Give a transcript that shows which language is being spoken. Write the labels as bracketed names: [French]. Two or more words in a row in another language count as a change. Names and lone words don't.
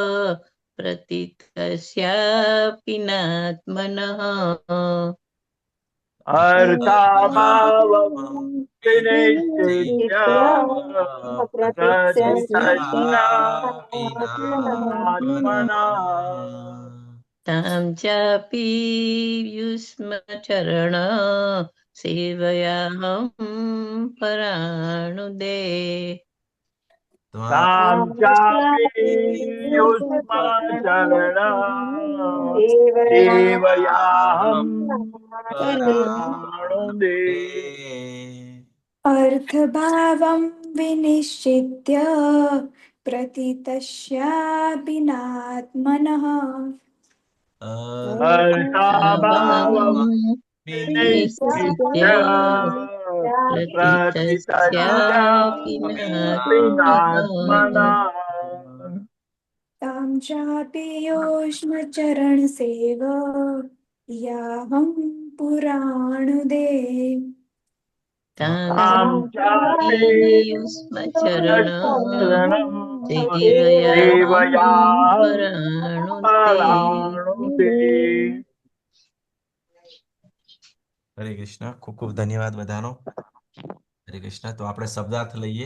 [Sanskrit] પ્રતીતસ્યાપિ નાત્મનઃ તાં ચાપી યુષ્મચરણ સેવયાહં પરાણુદે अर्थभावं विनिश्चित्य प्रतीतस्यापि नात्मनः અર્થભાવં વિનિશ્ચિત્ય પ્રતીતસ્યાપિ નાત્મનઃ तां चापि युष्मचरणसेवयाहं पुराणुदे તાં ચાપી યુષ્મચરણ સેવયાહં પરાણુદે [Gujarati] હરે કૃષ્ણ. ખૂબ ખૂબ ધન્યવાદ બધાનો. હરે કૃષ્ણ. તો આપણે શબ્દાર્થ લઈએ.